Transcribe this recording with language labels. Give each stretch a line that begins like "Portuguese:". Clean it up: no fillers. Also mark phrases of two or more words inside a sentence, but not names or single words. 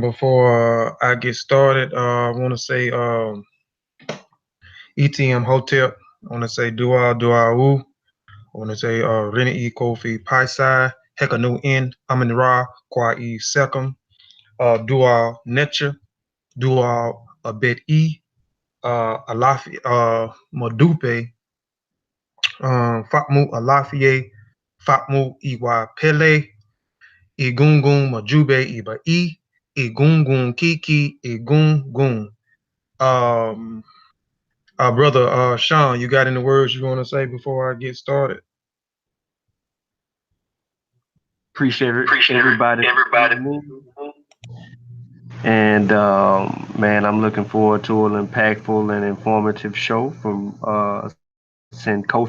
English: Before I get started, I want to say ETM Hotel. I want to say Dua Dua Wu. I want to say Rene E Kofi Piesie, Hekanu N, Amin Ra, Kwa E Second, Dua Netcha, Dua Abed E, Alafi Madupe, Fatmu Alafie, Fatmu Iwa Pele, Egungun Majube Iba Egungun Kiki, Egungun. Brother Sean, you got any words you want to say before I get started? Appreciate everybody. And man, I'm looking forward to an impactful and informative show from Sin Kofi.